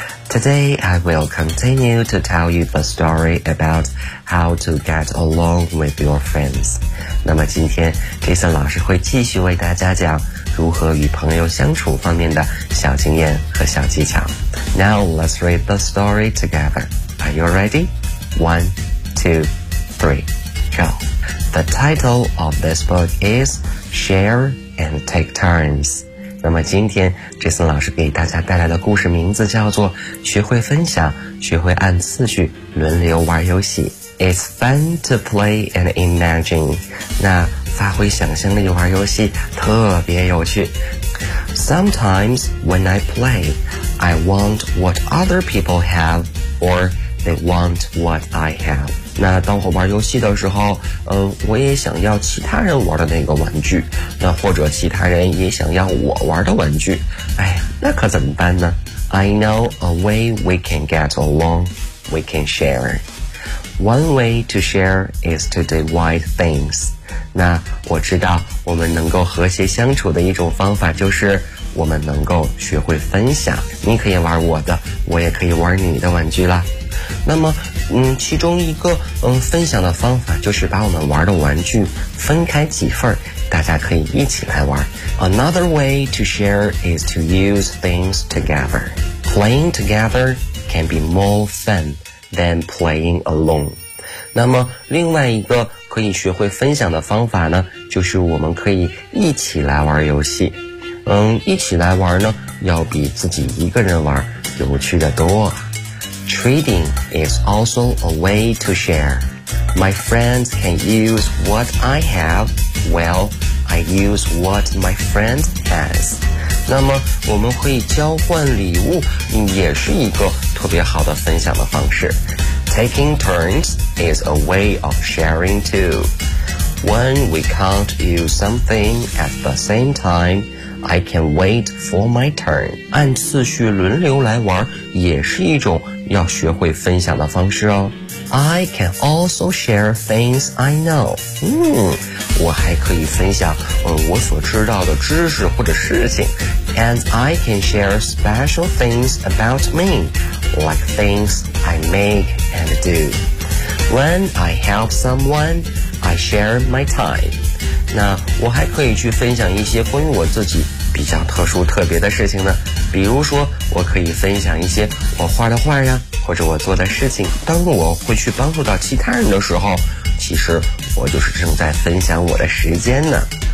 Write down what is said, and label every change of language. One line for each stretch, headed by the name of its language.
English: Today, I will continue to tell you the story about how to get along with your friends.
Chinese: 那么今天 Jason 老师会继续为大家讲如何与朋友相处方面的小经验和小技巧。
English: Now, let's read the story together. Are you ready? One, two, three, go. The title of this book is Share and Take Turns.
Chinese: 那么今天 Jason 老师给大家带来的故事名字叫做学会分享，学会按次序轮流玩游戏。
English: It's fun to play and imagine.
Chinese: 那发挥想象力玩游戏特别有趣。
English: Sometimes when I play, I want what other people have or they want what I have.
Chinese: 那当我玩游戏的时候，我也想要其他人玩的那个玩具，那或者其他人也想要我玩的玩具，哎，那可怎么办呢？
English: I know a way we can get along. We can share. One way to share is to divide things.
Chinese: 那我知道我们能够和谐相处的一种方法就是我们能够学会分享，你可以玩我的，我也可以玩你的玩具啦。那么其中一个分享的方法就是把我们玩的玩具分开几份，大家可以一起来玩。
English: Another way to share is to use things together. Playing together can be more fun than playing alone.
Chinese: 那么另外一个可以学会分享的方法呢，就是我们可以一起来玩游戏。一起来玩呢要比自己一个人玩有趣的多。
English: Trading is also a way to share. My friends can use what I have, well, I use what my friend has.
Chinese: 那么我们可以交换礼物也是一个特别好的分享的方式。
English: Taking turns is a way of sharing too. When we can't use something at the same time,I can wait for my turn.
Chinese: 按次序轮流来玩也是一种要学会分享的方式哦。
English: I can also share things I know.
Chinese: 我还可以分享我所知道的知识或者事情。
English: And I can share special things about me, like things I make and do. When I help someone, I share my time.
Chinese: 那我还可以去分享一些关于我自己比较特殊特别的事情呢，比如说我可以分享一些我画的画呀，或者我做的事情，当我会去帮助到其他人的时候，其实我就是正在分享我的时间呢。